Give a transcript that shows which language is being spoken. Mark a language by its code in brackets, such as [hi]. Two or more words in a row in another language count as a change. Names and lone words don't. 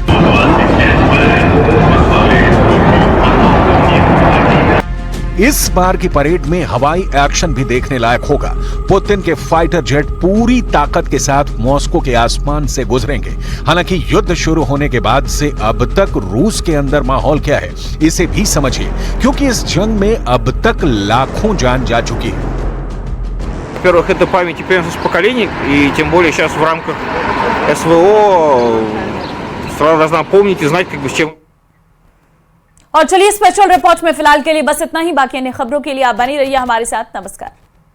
[hi] इस बार की परेड में हवाई एक्शन भी देखने लायक होगा। पुतिन के फाइटर जेट पूरी ताकत के साथ मॉस्को के आसमान से गुजरेंगे। हालांकि युद्ध शुरू होने के बाद से अब तक रूस के अंदर माहौल क्या है, इसे भी समझिए, क्योंकि इस जंग में अब तक लाखों जान जा चुकी है। [ru] Во-первых, это память и преемственность поколений, и тем более сейчас в рамках СВО страна должна помнить и знать, как бы, с чем. [hi] और चलिए [en] special report [hi] में फिलहाल के लिए बस इतना ही। बाकी अन्य खबरों के लिए आप बनी रहिए हमारे साथ। नमस्कार।